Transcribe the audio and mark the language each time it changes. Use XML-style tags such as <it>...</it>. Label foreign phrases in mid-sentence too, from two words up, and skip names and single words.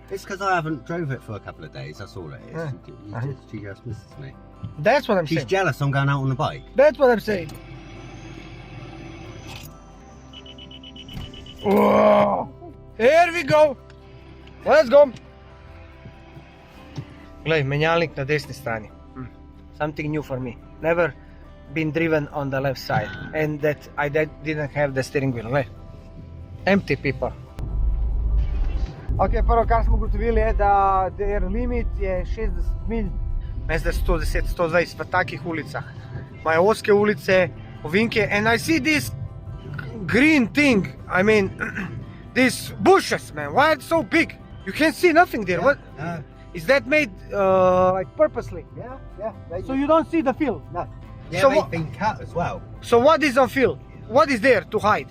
<en>It's because I haven't drove it for a couple of days, that's all it is. Yeah. She just misses me. That's what I'm She's saying. jealous I'm going out on the bike. That's what I'm saying. Whoa. Here we go. Let's go.</en> <sl>Glej, menjalnik na desni strani.</sl> <en>Something new for me. Never been driven on the left side. And that I didn't have the steering wheel. Glej. Empty people.</en> <sl>Ok, prvo kar smo ugotovili je, da</sl> <en>their limit</en> <sl>je 60 milj. Mislim, da 110, 120 v takih ulicah. Imajo ozke ulice, ovinke.</sl> <en>And I see this green thing. I mean, these bushes, man. Why it's so big? You can't see nothing there. What? Is that made like purposely? Yeah. So you don't see the field? No. Yeah, So they've what- been cut as well. So what is on field? What is there to hide?</en>